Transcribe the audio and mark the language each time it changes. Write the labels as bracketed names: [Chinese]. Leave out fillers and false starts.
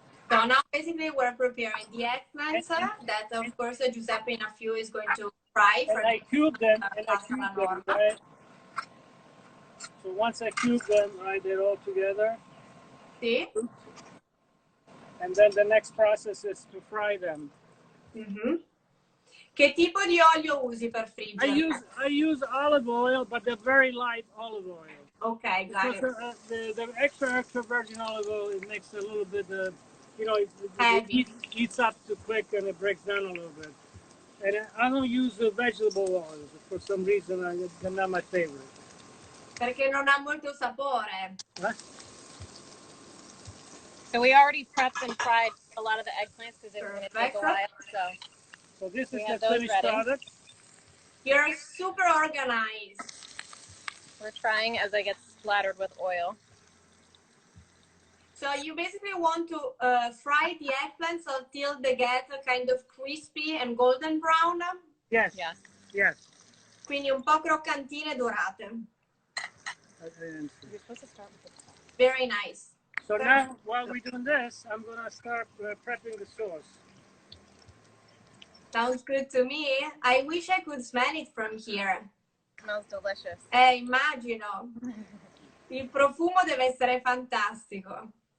[English] So now basically we're preparing the eggplants that of course Giuseppe in a few is going to fry. And I cube them, right? So once I cube them, right, they're all together. See? And then the next process is to fry them. [Italian] Che tipo di olio usi per friggere? [English] I use olive oil, but the very light olive oil. Okay, got it. The extra virgin olive oil, it makes a little bit, it eats up too quick and it breaks down a little bit. And I don't use the vegetable oils. For some reason, they're not my favorite. [Italian] Perché non ha molto sapore. Huh? [English] So we already prepped and fried a lot of the eggplants because it was going to take a while. So this is the finished product. You're super organized. We're trying as I get splattered with oil. So you basically want to fry the eggplants until they get kind of crispy and golden brown? Yes. Yes. Yes. [Italian] Quindi un po' croccantine e dorate. [English] You're supposed to start with the top. Very nice. So now, while we're doing this, I'm going to start prepping the sauce. Sounds good to me. I wish I could smell it from here. It smells delicious. [Italian] Immagino. Il profumo deve essere fantastico.